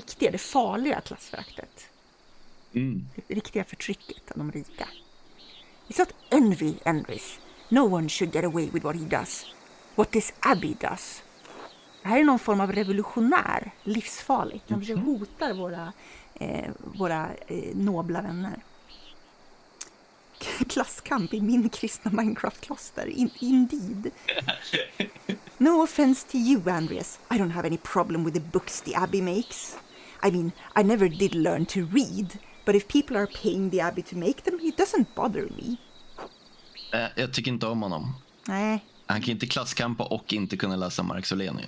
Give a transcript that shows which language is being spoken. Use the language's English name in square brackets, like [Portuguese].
[Swedish] Det farliga klassföraktet. Det riktiga förtrycket av de rika. [English] It's not envy envies. No one should get away with what he does. What this abbey does. [Swedish] Det här är någon form av revolutionär, livsfarligt. De försöker hotar våra nobla vänner. Klasskamp i min kristna Minecraft-kloster. Indeed. [English] No offense to you, Andreas. I don't have any problem with the books the Abbey makes. I mean, I never did learn to read. But if people are paying the Abbey to make them, it doesn't bother me. [Swedish] Jag tycker inte om honom. Nej. Han kan inte klasskampa och inte kunna läsa Marx och Lenin.